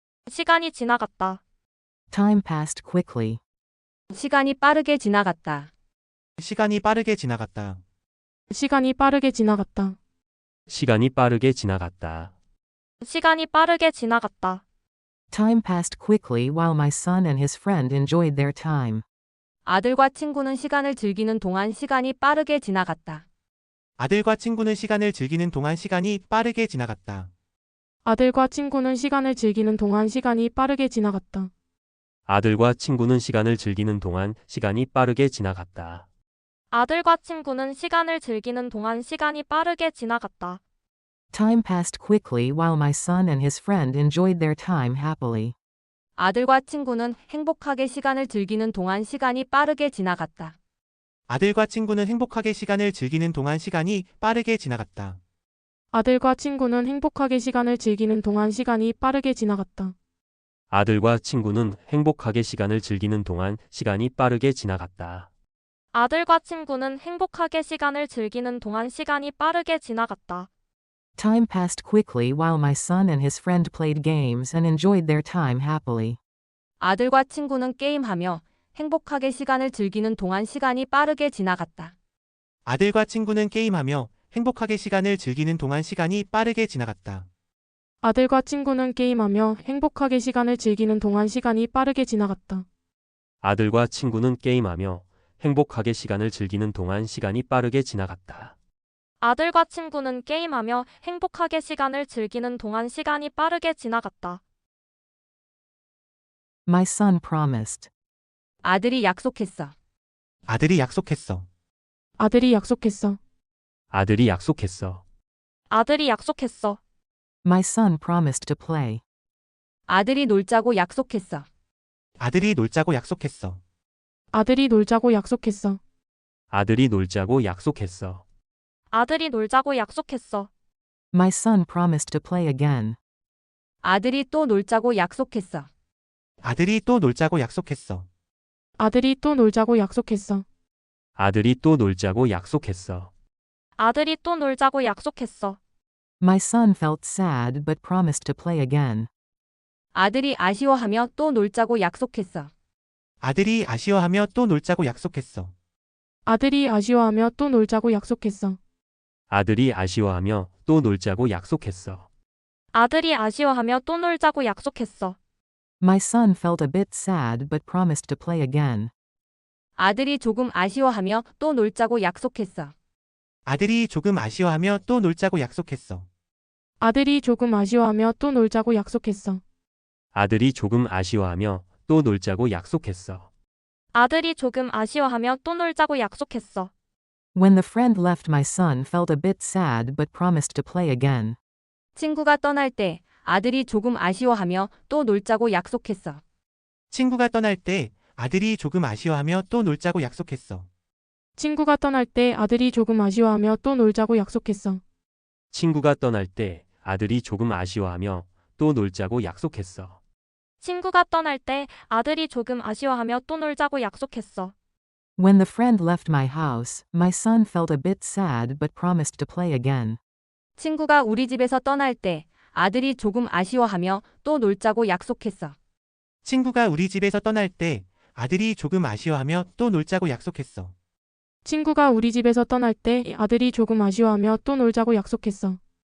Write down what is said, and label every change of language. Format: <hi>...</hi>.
<ko>시간이 지나갔다.</ko> <en>Time passed quickly.</en> <ko>시간이 빠르게 지나갔다. 시간이 빠르게 지나갔다. 시간이 빠르게 지나갔다. 시간이 빠르게 지나갔다. 시간이 빠르게 지나갔다.</ko> <en>Time passed quickly while my son and his friend enjoyed their time.</en> <ko>아들과 친구는 시간을 즐기는 동안 시간이 빠르게 지나갔다. 아들과 친구는 시간을 즐기는 동안 시간이 빠르게 지나갔다. 아들과 친구는 시간을 즐기는 동안 시간이 빠르게 지나갔다. 아들과 친구는 시간을 즐기는 동안 시간이 빠르게 지나갔다. 아들과 친구는 시간을 즐기는 동안 시간이 빠르게 지나갔다.</ko> <en>Time passed quickly while my son and his friend enjoyed their time happily.</en> <ko>아들과 친구는 행복하게 시간을 즐기는 동안 시간이 빠르게 지나갔다. 아들과 친구는 행복하게 시간을 즐기는 동안 시간이 빠르게 지나갔다. 아들과 친구는 행복하게 시간을 즐기는 동안 시간이 빠르게 지나갔다. 아들과 친구는 행복하게 시간을 즐기는 동안 시간이 빠르게 지나갔다. 아들과 친구는 행복하게 시간을 즐기는 동안 시간이 빠르게 지나갔다.</ko> <en>Time passed quickly while my son and his friend played games and enjoyed their time happily.</en> <ko>아들과 친구는 게임하며 행복하게 시간을 즐기는 동안 시간이 빠르게 지나갔다. 아들과 친구는 게임하며 행복하게 시간을 즐기는 동안 시간이 빠르게 지나갔다. 아들과 친구는 게임하며 행복하게 시간을 즐기는 동안 시간이 빠르게 지나갔다. 아들과 친구는 게임하며 행복하게 시간을 즐기는 동안 시간이 빠르게 지나갔다. 아들과 친구는 게임하며 행복하게 시간을 즐기는 동안 시간이 빠르게 지나갔다.</ko> <en>My son promised.</en> <ko>아들이 약속했어. 아들이 약속했어. 아들이 약속했어. 아들이 약속했어. 아들이 약속했어.</ko> <en>My son promised to play.</en> <ko>아들이 놀자고 약속했어. 아들이 놀자고 약속했어. 아들이 놀자고 약속했어. 아들이 놀자고 약속했어. 아들이 놀자고 약속했어.</ko> <en>My son promised to play again.</en> <ko>아들이 또 놀자고 약속했어. 아들이 또 놀자고 약속했어. 아들이 또 놀자고 약속했어. 아들이 또 놀자고 약속했어. 아들이 또 놀자고 약속했어.</ko> <en>My son felt sad but promised to play again.</en> <ko>아들이 아쉬워하며 또 놀자고 약속했어. 아들이 아쉬워하며 또 놀자고 약속했어. 아들이 아쉬워하며 또 놀자고 약속했어. 아들이 아쉬워하며 또 놀자고 약속했어. 아들이 아쉬워하며 또 놀자고 약속했어.</ko> <en>My son felt a bit sad but promised to play again.</en> <ko>아들이 조금 아쉬워하며 또 놀자고 약속했어. 아들이 조금 아쉬워하며 또 놀자고 약속했어. 아들이 조금 아쉬워하며 또 놀자고 약속했어. 아들이 조금 아쉬워하며 또 놀자고 약속했어. 아들이 조금 아쉬워하며 또 놀자고 약속했어.</ko> <en>When the friend left, my son felt a bit sad but promised to play again.</en> <ko>친구가 떠날 때 아들이 조금 아쉬워하며 또 놀자고 약속했어. 친구가 떠날 때 아들이 조금 아쉬워하며 또 놀자고 약속했어. 친구가 떠날 때 아들이 조금 아쉬워하며 또 놀자고 약속했어. 친구가 떠날 때 아들이 조금 아쉬워하며 또 놀자고 약속했어. 친구가 떠날 때 아들이 조금 아쉬워하며 또 놀자고 약속했어.</ko> <en>When the friend left my house, my son felt a bit sad but promised to play again.</en> <ko>친구가 우리 집에서 떠날 때 아들이 조금 아쉬워하며 또 놀자고 약속했어. 친구가 우리 집에서 떠날 때 아들이 조금 아쉬워하며 또 놀자고 약속했어. 친구가 우리 집에서 떠날 때 아들이 조금 아쉬워하며 또 놀자고 약속했어.</ko>